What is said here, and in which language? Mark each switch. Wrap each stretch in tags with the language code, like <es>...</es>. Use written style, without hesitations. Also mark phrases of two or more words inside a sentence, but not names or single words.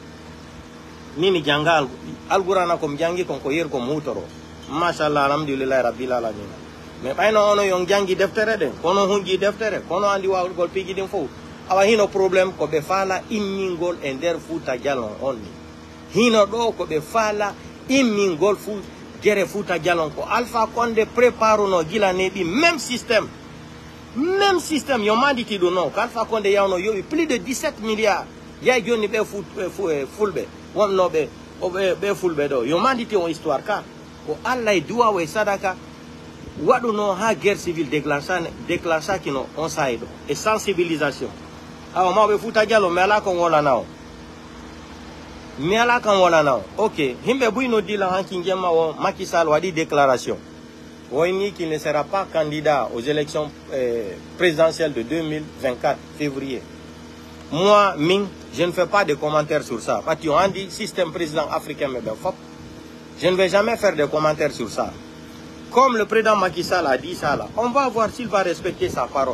<ff>mimi janga Alqur'ana komi jangi kon ko yer ko mutoro machallah</ff> <ar>الحمد لله رب العالمين</ar> <ff>mais ɓayno ono yon jangi deftere ɗen kono hunji deftere kono andi wawgol piji ɗin fof awa hino probléme ko ɓe faala immingol e nder Fouta Djallon on ni hino ɗo ko ɓe faala immingol gere Fouta Djallon ko Alpha Condé préparuno gila neɓi</ff> <fr>même système</fr> <ff>yo manditi ɗum noon ko Alpha Condé yawno yoɓi</ff> <fr>plus de 17 milliards</fr> <ff>yay joni ɓe fulɓe wonnoɓe ɓe fulɓe ɗo yo manditi on histoire ka ko Allah e duwawo e sadaka waɗuno ha</ff> <fr>guerre civile</fr> <ff>déclenchakino on sayi ɗo e sensibilisation awa mawɓe Fouta Djallon mi ala kon wolana o ok himɓe buyno dila hanki jemma o Macky Sall waɗi déclaration woyni</ff> <fr>qu'il ne sera pas candidat aux élections présidentielles de 2024 février. Moi, je ne fais pas de commentaires sur ça. Parce qu'on dit système président africain, je ne vais jamais faire de commentaires sur ça. Comme le président Macky Sall a dit ça là, on va voir s'il va respecter sa parole.</fr>